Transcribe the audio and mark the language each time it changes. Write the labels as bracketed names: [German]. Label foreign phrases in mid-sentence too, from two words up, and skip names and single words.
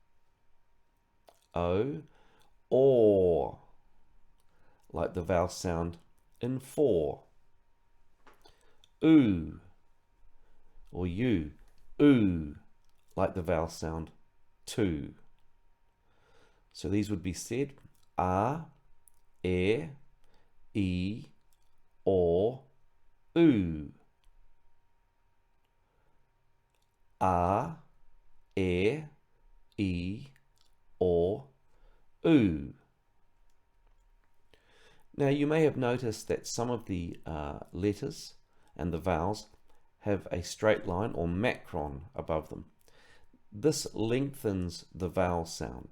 [English] O, or, like the vowel sound in for. Oo, or you, oo, like the vowel sound to. So these would be said a, e, e, or, oo. A, e, e, or, oo. Now you may have noticed that some of the letters and the vowels have a straight line or macron above them. This lengthens the vowel sound.